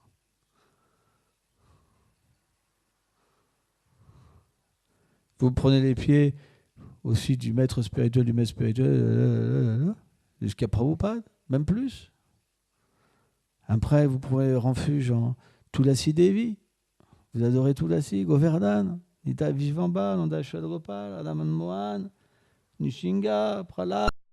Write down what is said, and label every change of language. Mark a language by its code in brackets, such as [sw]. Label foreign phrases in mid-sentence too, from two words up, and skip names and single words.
[fr] Vous prenez les pieds aussi du maître spirituel, jusqu'à Prabhupada, même plus. Après, vous prenez refuge en Tulasi Devi. Vous adorez Tulasi, Govardhan, Nita Vivamba, Nanda Shadgopal, Adam Mohan, Nishinga, Prahlad.